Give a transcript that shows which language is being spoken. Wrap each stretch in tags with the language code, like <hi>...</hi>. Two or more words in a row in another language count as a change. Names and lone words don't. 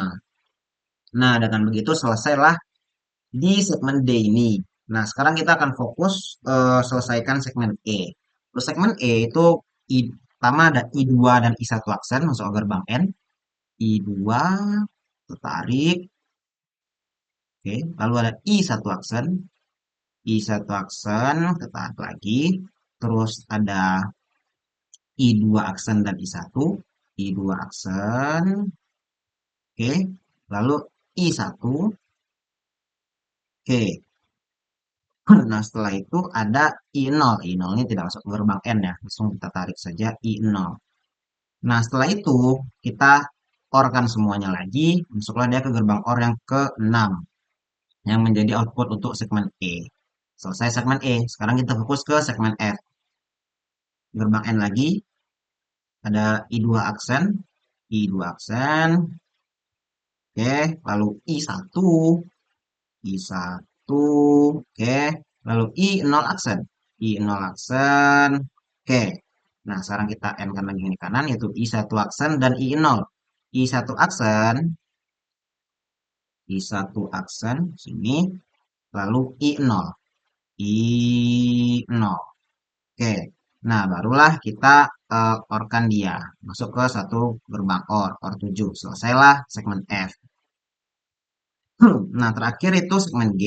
<id>Nah, dengan begitu selesailah di segmen D ini. Nah, sekarang kita akan fokus selesaikan segmen E. Untuk segmen E itu pertama ada I2 dan I1 aksen masuk ke gerbang N. I2 tertarik. Oke, lalu ada I1 aksen. I1 aksen tertarik lagi. Terus ada I2 aksen dan I1. I2 aksen. Oke, lalu I1. Oke, nah, setelah itu ada I0. I0 ini tidak masuk ke gerbang N ya. Langsung kita tarik saja I0. Nah, setelah itu kita OR-kan semuanya lagi. Masuklah dia ke gerbang OR yang ke-6. Yang menjadi output untuk segmen E. Selesai segmen E. Sekarang kita fokus ke segmen F. Gerbang N lagi. Ada I2 aksen. I2 aksen. Oke. Lalu I1. I1. Oke. Lalu I0 aksen. I0 aksen. Oke. Nah, sekarang kita N kan lagi di kanan, yaitu I1 aksen dan I0. I1 aksen. I1 aksen. Sini. Lalu I0. I0. Oke. Nah, barulah kita OR-kan dia. Masuk ke satu gerbang OR. OR 7. Selesailah segmen F. Nah, terakhir itu segmen G.</id>